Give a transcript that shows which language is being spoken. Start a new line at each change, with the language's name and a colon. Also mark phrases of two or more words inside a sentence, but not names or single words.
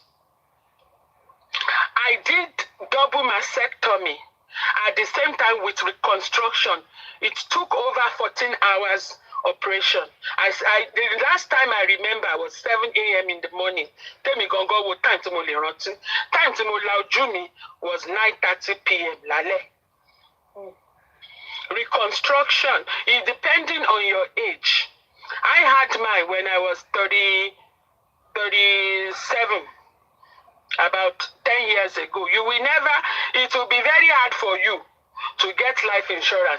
English: I did double mastectomy at the same time with reconstruction. It took over 14 hours operation. The last time I remember was 7 a.m. in the morning. Tell me
Yoruba: gongo wo time to mo le ranti. Time to mo la oju was 9:30 p.m. lale.
English: Reconstruction is depending on your age. I had mine when I was 37, about 10 years ago. You will never, it will be very hard for you to get life insurance.